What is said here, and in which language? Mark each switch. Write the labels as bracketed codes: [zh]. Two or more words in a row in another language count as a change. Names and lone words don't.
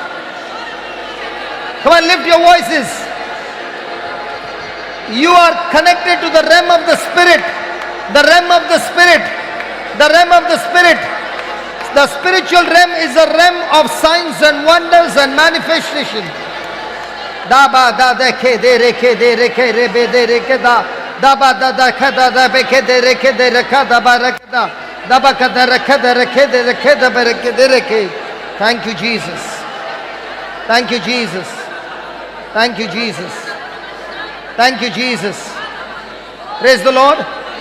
[en] Come on, lift your voices. You are connected to the realm of the Spirit. The realm of the Spirit. The realm of the Spirit. The spiritual realm is a realm of signs and wonders and manifestation. Daba da de ke de re ke de re ke re be de re ke da. Daba da da ka da da be ke de re ke de re ka da ba re ke da. Daba ka da re ke de re ke de re ke da ba re ke de re ke. Thank you, Jesus. Thank you, Jesus. Thank you, Jesus. Thank you, Jesus. Praise the Lord.